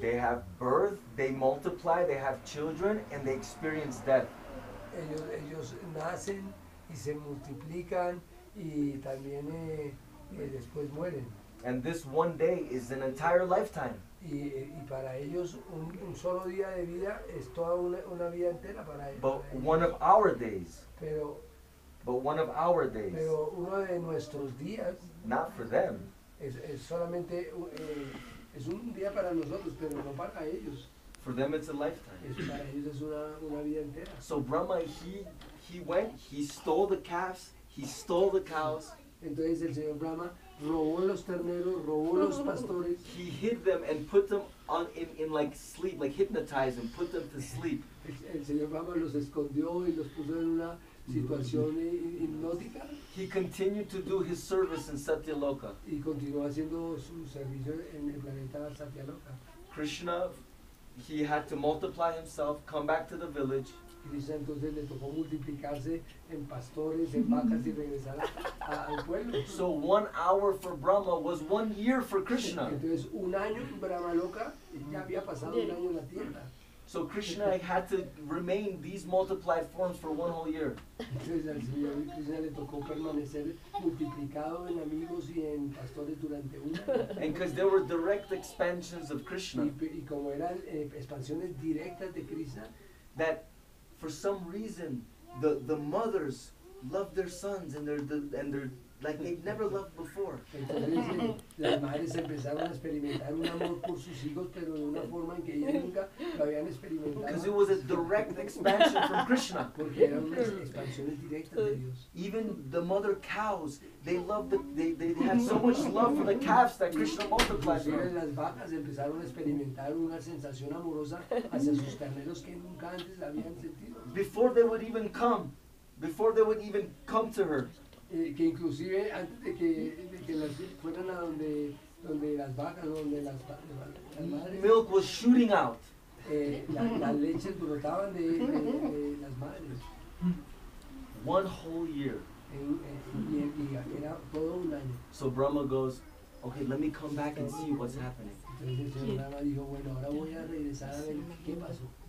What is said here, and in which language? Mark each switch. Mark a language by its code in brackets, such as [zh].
[en] They have birth, they multiply, they have children, and they experience death. [es] Ellos nacen y se multiplican y también después mueren. [en] And this 1 day is an entire lifetime. [es] Y para ellos un solo día de vida es toda una vida entera para ellos. [en] But one of our days, [es] Pero uno de nuestros días [en] not for them. [es] es solamente es un día para nosotros, pero no para ellos. [en] For them it's a lifetime. [es] Para ellos es una vida entera. [en] So Brahma, he went, he stole the calves, he stole the cows. [es] Entonces el señor Brahma robó los terneros, robó los pastores. [en] He hid them and put them in like sleep, like hypnotized and put them to sleep. [es] El señor Brahma los escondió y los puso en una situación hipnótica. [en] He continued to do his service in Satyaloka. [es] Y continuó haciendo su servicio en el planeta Satyaloka. [en] Krishna, he had to multiply himself, come back to the village. [es] Krishna entonces le tocó multiplicarse en pastores, en vacas y regresar al pueblo. [en] So 1 hour for Brahma was 1 year for Krishna. [es] Entonces un año en Brahmaloka ya había pasado un año en la tierra. [en] So Krishna had to remain these multiplied forms for 1 whole year. [es] Entonces al señor Krishna le tocó permanecer multiplicado en amigos y en pastores durante un año. [en] And because there were direct expansions of Krishna, [es] Y como eran expansiones directas de Krishna, [en] that for some reason the mothers loved their sons and they're like they'd never loved before. [es] entonces las madres empezaron a experimentar un amor por sus hijos, pero de una forma en que ellas nunca lo habían experimentado. [en] Because it was a direct expansion from Krishna. [es] Porque eran unas expansiones directas de Dios. [en] Even the mother cows, they had so much love for the calves that Krishna multiplied [es] Inclusive [en] them. [es] las vacas empezaron a experimentar una sensación amorosa hacia sus terneros que nunca antes habían sentido. [en] Before they would even come to her. [es] Que inclusive antes de que las fueran a donde las vacas, donde las madres, [en] Milk was shooting out. [es] las leches brotaban de las madres. [en] 1 whole year. [es] Y era todo un año. [en] So Brahma goes, okay, let me come back and see what's happening. [es] Entonces el señor Brahma dijo, bueno, ahora voy a regresar a ver qué pasó.